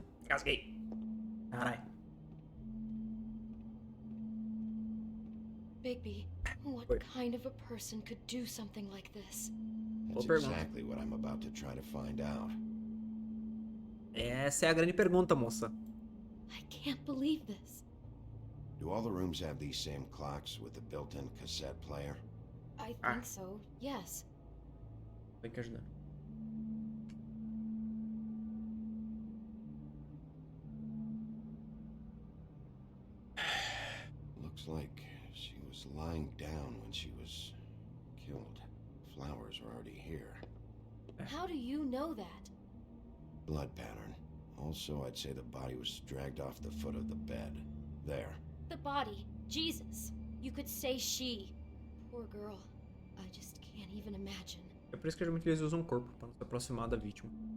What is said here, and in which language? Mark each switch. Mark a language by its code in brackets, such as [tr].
[pt] Casguei. Caralho. [en] Bigby, what kind of a person could do something like this? That's exactly what I'm about to try to find out. [pt] Essa é a grande pergunta, moça. [en] I can't believe this. Do all the rooms have these same clocks with the built-in cassette player? I think so, yes. [pt] Tem que ajudar. [en] Looks like she was lying down when she was killed. Flowers were already here. How do you know that? Blood pattern. Also, I'd say the body was dragged off the foot of the bed. There. The body. Jesus. You could say she. Poor girl. I just can't even imagine. [pt] É por isso que geralmente eles usam um corpo, para não se aproximar da vítima.